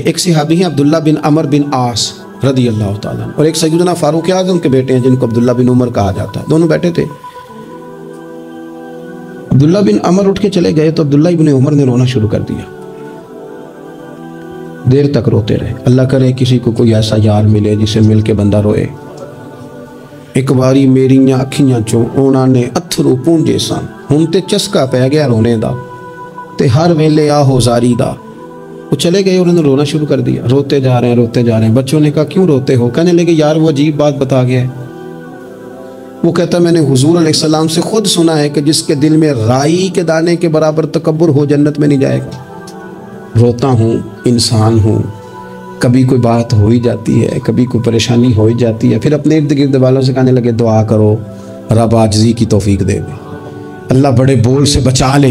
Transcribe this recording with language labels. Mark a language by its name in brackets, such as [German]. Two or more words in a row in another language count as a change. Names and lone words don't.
[Urdu] ایک صحابی ہیں عبداللہ بن عمر بن عاص رضی اللہ تعالیٰ عنہ، اور ایک سیدنا فاروق اعظم کے بیٹے ہیں جن کو عبداللہ بن عمر کہا جاتا ہے۔ دونوں بیٹھے تھے۔ عبداللہ بن عمر اٹھ کے چلے گئے تو عبداللہ بن عمر نے رونا شروع کر دیا، دیر تک روتے رہے۔ اللہ کرے کسی کو کوئی ایسا یار ملے جسے مل کے بندہ روئے۔ [Punjabi] ایک باری میریاں اکھیاں چوں اونا نے اتھرو پونجے سن، ہن تے چسکا پہ گیا رونے دا، تے ہر ویلے آہو زاری دا۔ [Urdu] وہ چلے گئے، انہوں نے رونا شروع کر دیا، روتے جا رہے ہیں۔ بچوں نے کہا کیوں روتے ہو؟ کہنے لگے یار وہ عجیب بات بتا گیا ہے۔ وہ کہتا میں نے حضور علیہ السلام سے خود سنا ہے کہ جس کے دل میں رائی کے دانے کے برابر تکبر ہو جنت میں نہیں جائے گا۔ روتا ہوں، انسان ہوں، کبھی کوئی بات ہو ہی جاتی ہے، کبھی کوئی پریشانی ہو ہی جاتی ہے، پھر اپنے ارد گرد والوں سے کہنے لگے دعا کرو رب عاجزی کی توفیق دے دے، اللہ بڑے بول سے بچا لے۔